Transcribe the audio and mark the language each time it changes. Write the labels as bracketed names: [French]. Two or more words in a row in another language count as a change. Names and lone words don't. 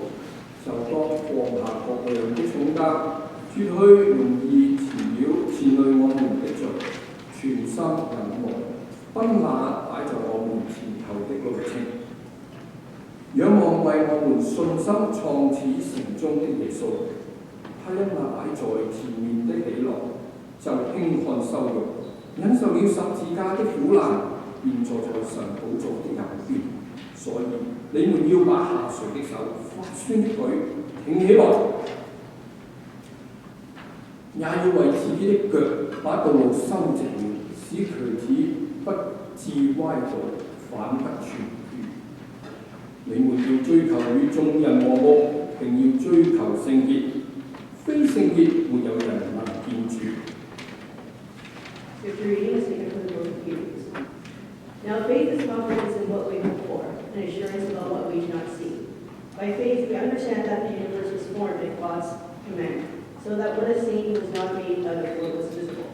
[Chinese] 就當放下各樣的重擔，脫去容易纏累我們的罪，全心忍耐，奔那擺在我們前頭的路程。仰望為我們信心創始成終的耶穌，他因那擺在前面的喜樂，就輕看羞辱，忍受了十字架的苦難，便坐在神寶座的右邊。所以你們要把下垂的手、發酸的腿挺起來，也要為自己的腳把道路修直了，使瘸子不致歪倒，反不痊愈。你們要追求與眾人和睦，並要追求聖潔，非聖潔沒有人能見主。 [English] Scripture reading is taken from the book of Hebrews. Now faith is confidence in what we hope for, and assurance about what we do not see. By faith we understand that the universe was formed at God's command, so that what is seen was not made out of what was visible.